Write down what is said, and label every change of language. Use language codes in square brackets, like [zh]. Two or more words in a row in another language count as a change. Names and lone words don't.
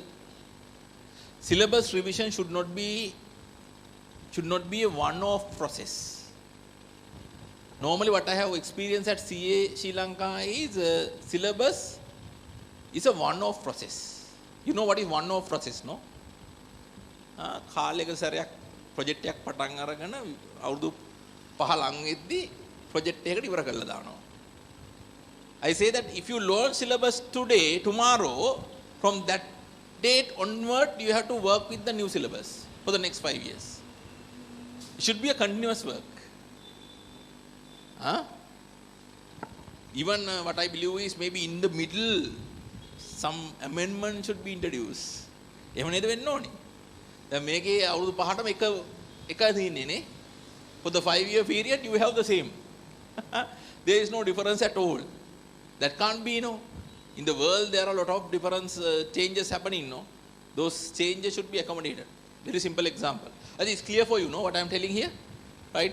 [en] Syllabus revision should not be a one-off process. Normally, what I have experienced at CA Sri Lanka is syllabus is a one-off process. You know what is one-off process, no? [si] කාලයක සැරයක් ප්‍රොජෙක්ට් එකක් පටන් අරගෙන අවුරුදු 5 ලං වෙද්දී ප්‍රොජෙක්ට් එකකට ඉවර කරලා දානවා. [en] I say that if you learn syllabus today, tomorrow, from that date onward, you have to work with the new syllabus for the next 5 years. It should be a continuous work. Even what I believe is maybe in the middle, some amendment should be introduced. [si] එහෙම නේද වෙන්න ඕනේ. දැන් මේකේ අවුරුදු 5ටම එක තියෙන්නේ නේ. [en] For the 5-year period, you have the same. There is no difference at all. That can't be, in the world there are a lot of different changes happening, Those changes should be accommodated. Very simple example. I think it's clear for you, what I am telling here, right?